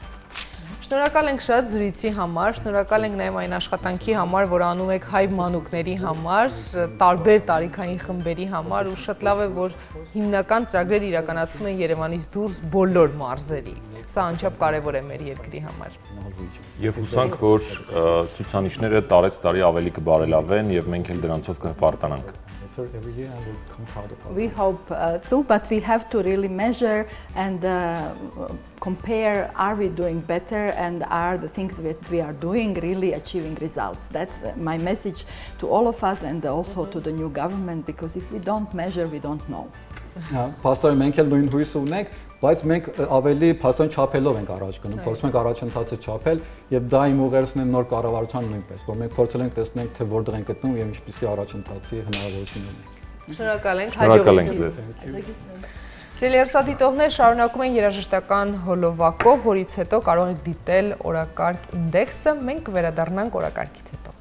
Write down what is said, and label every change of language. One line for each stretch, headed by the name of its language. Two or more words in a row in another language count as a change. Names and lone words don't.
Armenian: Շնորհակալ ենք շատ զրույցի համար, շնորհակալ ենք նաև այն աշխատանքի համար, որ անում եք հայ մանուկների համար, տարբեր տարիքային խմբերի համար, ու շատ լավ է, որ հիմնական ծրագրեր իրականացում են Երևանից դուրս բոլոր մարզերի։ Սա անչափ կարևոր է մեր երկրի համար։ Եվ հուսանք, որ ցուցանիշները տարեց տարի ավելի կբարելավեն եւ մենք էլ դրանցով կհպարտանանք։
English: Every year and we'll come proud of it. We hope too, but we have to really measure and compare, are we doing better, and are the things that we are doing really achieving results. That's my message to all of us, and also to the new government, because if we don't measure, we don't know.
Armenian: Փաստորեն մենք էլ նույն հույսը ունենք, բայց մենք ավելի փաստորեն չափելով ենք առաջ գնում, փորձում ենք առաջընթացը չափել եւ դա իմ ուղերձն է նոր կառավարության նույնպես, որ մենք փորձել ենք տեսնենք թե որտեղ ենք գտնում եւ ինչպիսի առաջընթացի հնարավորություն ունենք։ Շնորհակալ ենք, Շնորհակալ ենք ձեզ։ Տելերսադիտողներ շարունակում են երաժշտական հոլովակով, որից հետո կարող եք դիտել օրակարգ ինդեքսը, մենք կվերադառնանք օրակարգից հետո։